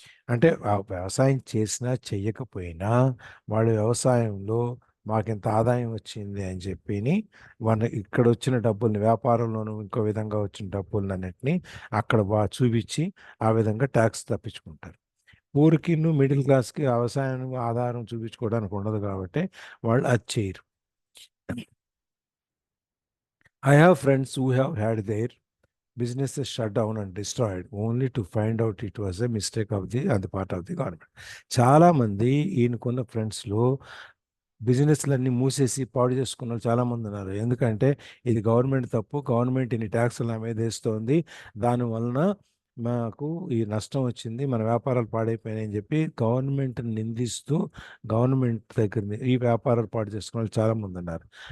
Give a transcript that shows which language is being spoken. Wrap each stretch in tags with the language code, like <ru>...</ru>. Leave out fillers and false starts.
<te>అంటే ఆ వ్యవసాయం చేసినా చెయ్యకపోయినా వాళ్ళు వ్యవసాయంలో మాకింత ఆదాయం వచ్చింది అని చెప్పి ఇక్కడ వచ్చిన డబ్బుల్ని వ్యాపారంలోనూ ఇంకో విధంగా వచ్చిన డబ్బులన్నింటినీ అక్కడ చూపించి ఆ విధంగా ట్యాక్స్ తప్పించుకుంటారు. పూర్కి మిడిల్ క్లాస్కి వ్యవసాయం ఆధారం చూపించుకోవడానికి ఉండదు కాబట్టి వాళ్ళు అది చేయరు.</te> <en>I have friends who have had their businesses shut down and destroyed only to find out it was a mistake on the part of the government.</en> <te>చాలామంది ఈయనకున్న ఫ్రెండ్స్లో బిజినెస్లన్నీ మూసేసి పాడు చేసుకున్న వాళ్ళు చాలామంది ఉన్నారు. ఎందుకంటే ఇది గవర్నమెంట్ తప్పు, గవర్నమెంట్ ఇన్ని ట్యాక్సులు నా మీద వేస్తోంది, దానివలన మాకు ఈ నష్టం వచ్చింది, మన వ్యాపారాలు పాడైపోయినాయి అని చెప్పి గవర్నమెంట్ని నిందిస్తూ గవర్నమెంట్ దగ్గర ఈ వ్యాపారాలు పాడు చేసుకున్న వాళ్ళు చాలామంది ఉన్నారు.</te>